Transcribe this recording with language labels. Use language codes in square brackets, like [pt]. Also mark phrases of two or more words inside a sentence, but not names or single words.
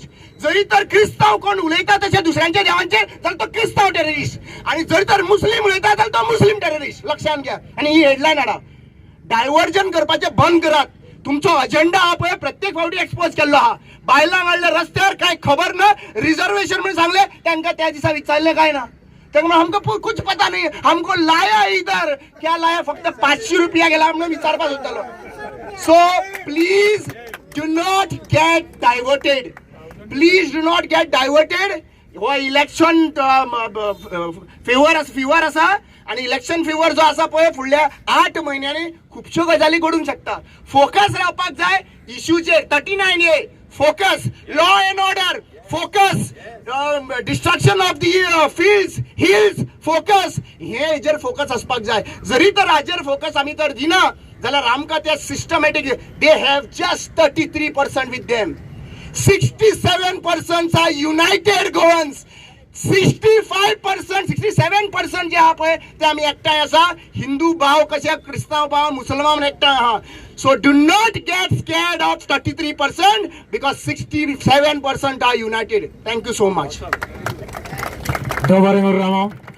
[kok] जरी तर क्रिस्तांव कोण उलयता तशें दुसऱ्यांच्या देवांचेर जाल्यार तो क्रिस्तांव टेररिस्ट. आणि जरी तर मुस्लिम उलयता जाल्यार तो मुस्लिम टेररिस्ट. लक्षात घ्या. आणि ही हेडलायन हाडा, डायव्हर्जन करपाचें बंद करात. तुमचो अजेंडा हा पळय प्रत्येक फावटी एक्सपोज केल्लो हा. बायलां वाडल्या रस्त्यार काय खबर ना, रिजर्वेशन म्हणून सांगले तांकां त्या दिसा विचारले काय ना. [hi] हमको कुछ पता नहीं, हमको लाया इधर, क्या लाया, [kok] फक्त 500 रुपया गेला म्हणून विचारपास होतलो. [en] So please do not get diverted, please do not get diverted. [kok] हो [en] election fever [kok] आसा आणि [en] election fever [kok] जो आसा पळय फुडल्या 8 म्हयन्यांनी खुबश्यो गजाली घडूंक शकता. फोकस रावपाक जाय इश्यूचेर. 39A फोकस, [en] law and order focus, destruction of the fields hills focus, [kok] हे हेजेर फोकस असपाक जाय. जरी तर हाजेर फोकस आमी तर दिना जाल्यार आमकां ते सिस्टमॅटीक, [en] they have just 33% with them. 67% are united Goans. [kok] 67% जे आहा पळय ते आमी एकठांय आसा. हिंदू भाव कशे, क्रिस्तांव भाव, मुसलमान एकठांय आहा. [en] So do not get scared of 33% because 67% are united. Thank you so much. [ru] Доброго ранку.